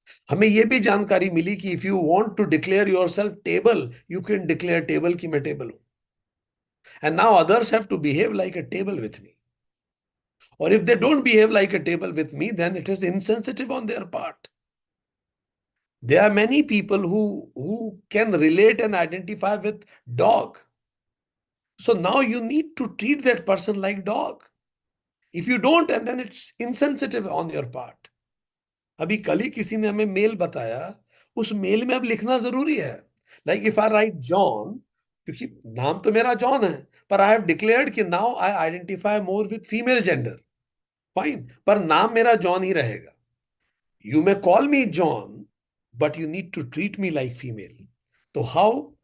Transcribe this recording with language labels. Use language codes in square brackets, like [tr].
[hi] हमें यह भी जानकारी मिली कि [en] if you want to declare your self table, you can declare table [hi] कि मैं टेबल हूं, [en] And now others have to behave like a table with me. और if they don't behave like a table with me, then it is insensitive on their part. There are many people who can relate and identify with dog. So now you need to treat that person like dog. If you don't, and then it's insensitive on your part. [hi] अभी कल ही किसी ने हमें mail बताया, उस mail में अब लिखना जरूरी है। [en] like if I write John, [hi] क्योंकि नाम तो मेरा जॉन है, [en] पर I have declared कि now I identify more with female gender. Fine, [hi] पर नाम मेरा जॉन ही रहेगा। [en] You may call me John, but you need to treat me like female. तो how?